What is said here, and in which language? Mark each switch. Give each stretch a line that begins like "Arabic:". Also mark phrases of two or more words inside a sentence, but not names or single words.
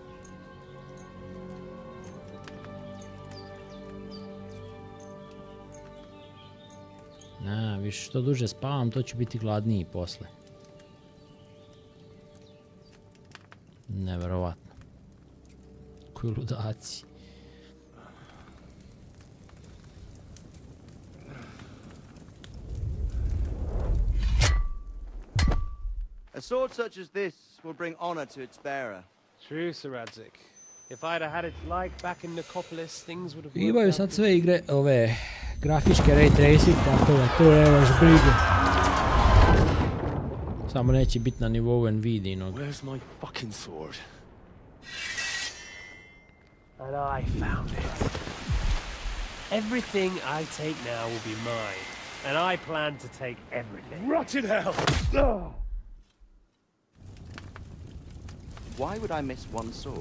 Serbian: Više što duže spavam, to ću biti gladniji posle. Neverovatno. Koji ludaci.
English: A sword such as this will bring honor to its bearer. True, Sir Radzik. If I'd had it like back in Nicopolis, things would have worked
Serbian: Imaju sad sve igre, ove grafičke
English: ray tracing,
Serbian: tako da to nemaš brige. Samo neće biti na nivou Nvidijinog.
English: Where's my fucking sword? And I found it. Everything I take now will be mine, and I plan to take everything. Rotted hell! Why would I miss one sword?